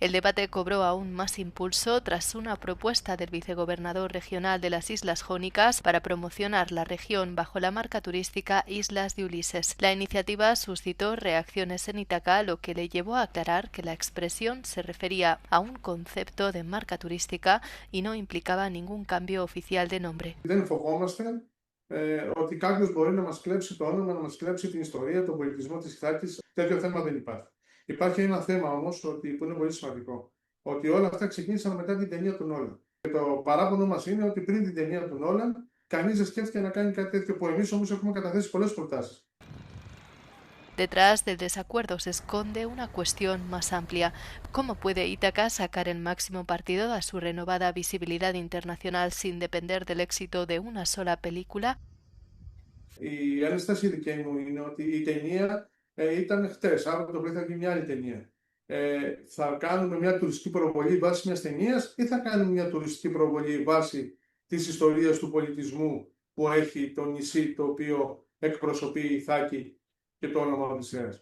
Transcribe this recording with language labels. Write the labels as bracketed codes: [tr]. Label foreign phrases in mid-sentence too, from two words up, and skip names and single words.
[es] El debate cobró aún más impulso tras una propuesta del vicegobernador regional de las Islas Jónicas para promocionar la región bajo la marca turística Islas de Ulises. La iniciativa suscitó reacciones en Ítaca, lo que le llevó a aclarar que la expresión se refería a un concepto de marca turística y no implicaba ningún cambio oficial de nombre. [el] Δεν φοβόμαστε ότι κάποιος μπορεί να μας κλέψει το όνομα, να μας κλέψει την ιστορία, τον πολιτισμό της Ιθάκης. Τέτοιο θέμα δεν υπάρχει. Υπάρχει ένα θέμα όμως που είναι πολύ σημαντικό. Ότι όλα αυτά ξεκίνησαν μετά την ταινία του Νόλαν. Και το παράπονο μας είναι ότι πριν την ταινία του Νόλαν, κανείς δεν σκέφτηκε να κάνει κάτι τέτοιο που εμείς όμως έχουμε καταθέσει πολλές προτάσεις. [es] Detrás del desacuerdo se esconde una cuestión más amplia. ¿Cómo puede Ítaca sacar el máximo partido a su renovada visibilidad internacional sin depender del éxito de una sola película? [el] Η ένσταση δικιά μου είναι ότι η ταινία ήταν χτες, αύριο το πρωί θα γίνει μια άλλη ταινία. Θα κάνουμε μια τουριστική προβολή βάσει μιας ταινίας ή θα κάνουμε μια τουριστική προβολή βάσει της ιστορίας του πολιτισμού που έχει το νησί το οποίο εκπροσωπεί η Ιθάκη και το όνομα Οδυσσέας.